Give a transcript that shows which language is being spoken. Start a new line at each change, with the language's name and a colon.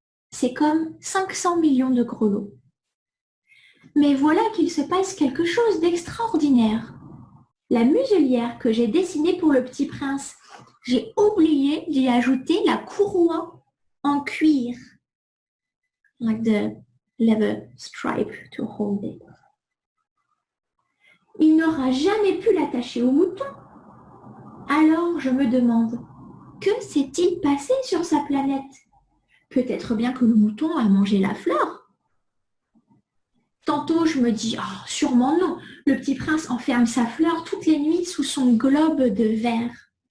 French: C'est comme 500 millions de grelots. Mais voilà qu'il se passe quelque chose d'extraordinaire. La muselière que j'ai dessinée pour le petit prince, j'ai oublié d'y ajouter la courroie en cuir.
English: Like the leather stripe to hold it.
French: Il n'aura jamais pu l'attacher au mouton. Alors je me demande, que s'est-il passé sur sa planète? Peut-être bien que le mouton a mangé la fleur. Tantôt je me dis, ah, sûrement non, le petit prince enferme sa fleur toutes les nuits sous son globe de verre.